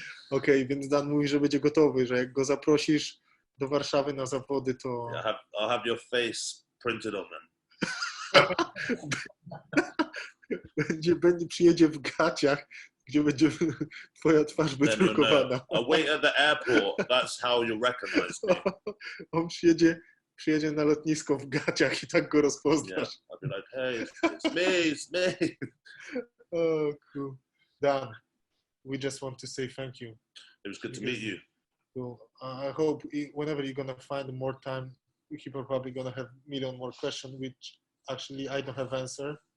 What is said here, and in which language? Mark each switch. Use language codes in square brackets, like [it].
[pl] Okej, więc Dan mówi, że będzie gotowy, że jak go zaprosisz do Warszawy na zawody, to... [en] I'll have your face printed on them. [pl] Przyjedzie w gaciach, gdzie będzie twoja twarz wydrukowana. [en] I'll wait at the airport. That's how you'll recognize me. [pl] On przyjedzie na lotnisko w gaciach i tak go rozpoznasz. [en] Yeah, I'll be like, hey, it's me. Oh, cool. Dan, we just want to say thank you. It was good to meet you. So, I hope whenever you're gonna find more time, people are probably gonna have a million more questions, which actually I don't have answer.